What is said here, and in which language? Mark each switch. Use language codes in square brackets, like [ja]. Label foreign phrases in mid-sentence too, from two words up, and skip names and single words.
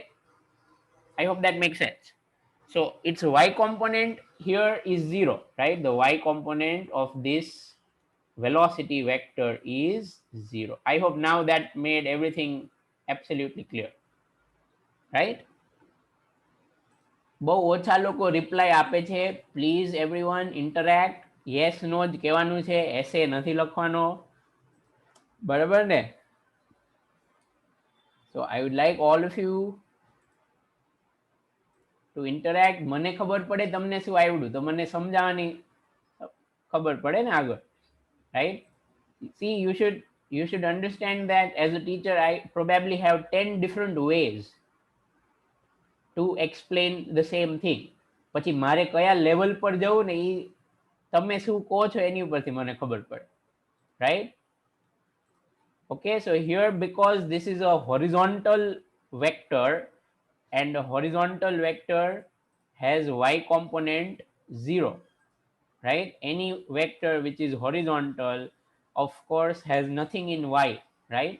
[en] I hope that makes sense. So its y component here is 0, right? The y component of this velocity vector is 0. I hope now that made everything absolutely clear, right? [gu] બહુ ઓછા લોકો રિપ્લાય આપે છે. [en] Please everyone interact. yes no [gu] જ કહેવાનું છે, એસે નથી લખવાનો, બરાબર ને? [en] So I would like all of you to interact. [gu] મને ખબર પડે તમને શું આવડ્યું, તો મને સમજાવવાની ખબર પડે ને આગળ, રાઈટ? [en] See, you should understand that as a teacher I probably have 10 different ways to explain the same thing. [gu] પછી મારે કયા લેવલ પર જવું ને એ તમે શું કહો છો એની ઉપરથી મને ખબર પડે, [en] right? Okay, so here, because this is a horizontal vector and a horizontal vector has y component 0, right? Any vector which is horizontal of course has nothing in y, right?